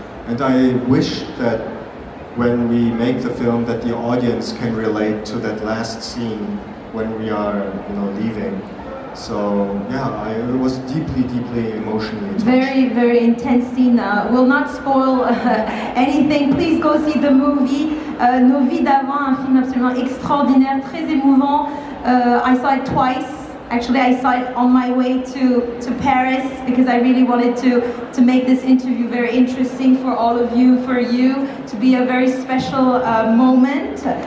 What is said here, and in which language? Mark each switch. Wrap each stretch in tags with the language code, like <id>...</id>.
<en>And I wish that when we make the film, that the audience can relate to that last scene when we are, leaving. So yeah, it was deeply, deeply emotionally touched. Very, very intense scene. Will not spoil anything. Please go see the movie.</en> <fr>Nos vies d'avant, un film absolument extraordinaire, très émouvant.</fr> <en>I saw it twice. Actually, I saw it on my way to Paris because I really wanted to make this interview very interesting for all of you, for you, to be a very special moment.</en>